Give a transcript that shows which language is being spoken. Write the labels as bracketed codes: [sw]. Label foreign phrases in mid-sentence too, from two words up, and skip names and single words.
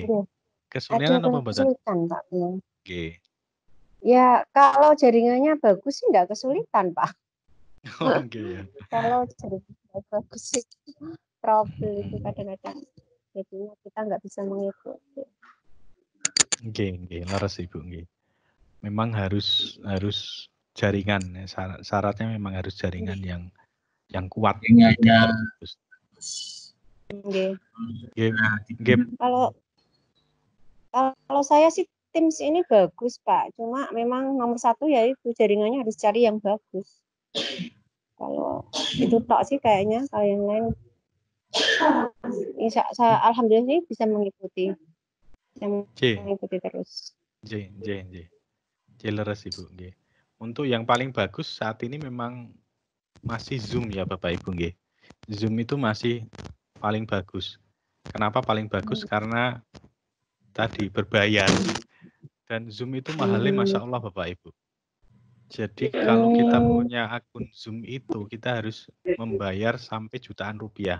[id] Kesulitan apa mboten? Kesulitan Pak. [jv] Nggih. [id] Ya kalau jaringannya bagus sih enggak kesulitan Pak. [jv] Oh nggih ya. [id] Kalau jaringannya bagus sih trouble itu kadang-kadang. Jadinya kita nggak bisa mengikuti. [jv] Nggih, leres Ibu nggih. [id] Memang harus jaringan, syaratnya memang harus jaringan yang kuat. Kalau saya sih Teams ini bagus Pak, cuma memang nomor satu yaitu jaringannya harus cari yang bagus. Kalau itu tok sih kayaknya, kalau yang lain alhamdulillah ini bisa mengikuti terus. [jv] Leres Ibu nggih. [id] Untuk yang paling bagus saat ini memang masih Zoom ya Bapak Ibu nggih. Zoom itu masih paling bagus. Kenapa paling bagus? Karena tadi berbayar dan Zoom itu mahalnya [ar] ما شاء الله [id] Bapak Ibu. Jadi kalau kita punya akun Zoom itu kita harus membayar sampai jutaan rupiah.